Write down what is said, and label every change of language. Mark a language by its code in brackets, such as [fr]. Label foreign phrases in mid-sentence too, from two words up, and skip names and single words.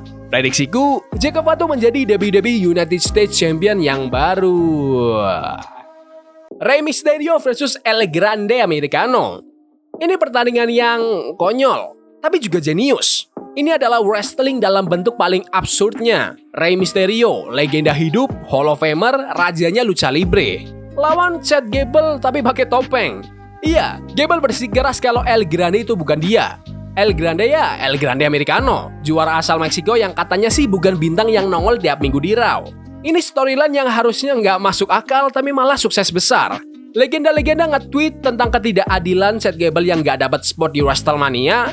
[id] Prediksiku, Jacob Fatu menjadi WWE United States Champion yang baru. Rey Mysterio versus El Grande Americano. Ini pertandingan yang konyol, tapi juga jenius. Ini adalah wrestling dalam bentuk paling absurdnya. Rey Mysterio, legenda hidup, [en] Hall of Famer, [id] rajanya [es] lucha libre. [id] Lawan Chad Gable tapi pakai topeng. Iya, Gable bersikeras kalau El Grande itu bukan dia. El Grande ya, El Grande Americano, juara asal Meksiko yang katanya sih bukan bintang yang nongol tiap minggu di Raw. Ini storyline yang harusnya nggak masuk akal tapi malah sukses besar. Legenda-legenda nge-tweet tentang ketidakadilan Chad Gable yang nggak dapat spot di WrestleMania.